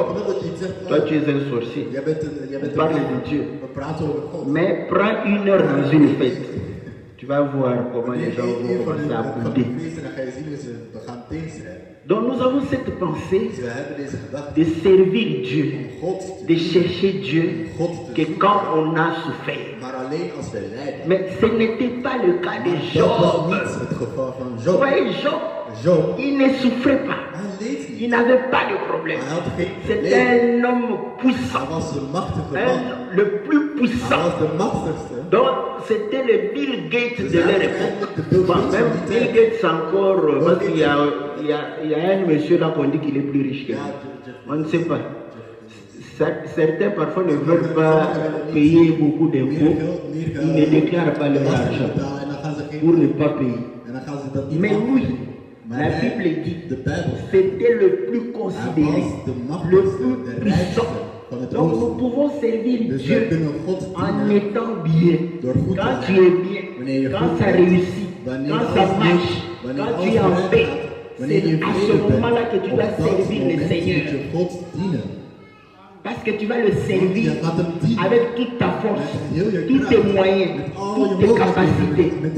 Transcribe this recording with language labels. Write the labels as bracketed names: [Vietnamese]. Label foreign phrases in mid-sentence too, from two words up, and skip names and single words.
[Dutch] Omdat dat je iets zegt, [French] toi tu es un sorcier, [Dutch] jij bent [French] on parle de Dieu. [Dutch] We praten over God. [French] Mais prends une heure dans une fête. Tu vas voir comment les gens vont [Dutch] Van [French] commencer à [Dutch] de [French] bouder. [Dutch] feesten, dan ga je zien hoe ze gaan tegenstrijden. [French] Donc nous avons cette pensée [Dutch] Dus we hebben deze gedachte [French] de servir Dieu, [Dutch] om God te [French] de [Dutch] dienen, [French] chercher Dieu, que quand on a souffert. [Dutch] maar alleen als wij lijden. [French] Mais ce n'était pas le cas de [Dutch] Dat was [French] Job. [Dutch] niet het geval van [French] Vous [Dutch] Job. [French] voyez, Job, [Dutch] Job, [French] il ne souffrait pas. [Dutch] hij leed niet. [French] Il n'avait pas de problème. [Dutch] Hij had geen [French] C'était [Dutch] probleem. [French] un homme [Dutch] Hij [French] puissant, [Dutch] was de machtige man. [French] le plus [Dutch] Hij [French] puissant. [Dutch] was de machtigste. [French] Donc, c'était le Bill Gates de leur époque. Bon, même Bill Gates encore, parce qu'il y a un monsieur là qu'on dit qu'il est plus riche que lui. On ne sait pas. Certains parfois ne veulent pas payer beaucoup d'impôts. Ils ne déclarent pas leur argent [Dutch] En dan gaan ze geen... [French] pour ne pas payer. [Dutch] En dan gaan ze dat niet [French] Mais [Dutch] maken. [French] oui, [Dutch] Maar [French] la [Dutch] hij- [French] Bible dit, [Dutch] de Bijbel, [French] c'était le plus [Dutch] hij [French] considéré, [Dutch] was de [French] le [Dutch] machtigste, [French] plus [Dutch] de [French] puissant. [Dutch] rijkste van het [French] Donc nous [Dutch] oosten. [French] pouvons servir [Dutch] Dus wij [French] Dieu [Dutch] kunnen God [French] en [Dutch] dienen [French] étant bien. [Dutch] door goed te [French] Quand [Dutch] zijn. [French] tu es bien, [Dutch] Wanneer je [French] quand [Dutch] goed [French] ça [Dutch] bent, [French] réussit, quand ça marche, quand tu es en paix, c'est à ce moment-là que tu dois servir le Seigneur. Parce que tu vas le servir avec toute ta force, tous tes moyens, toutes tes capacités.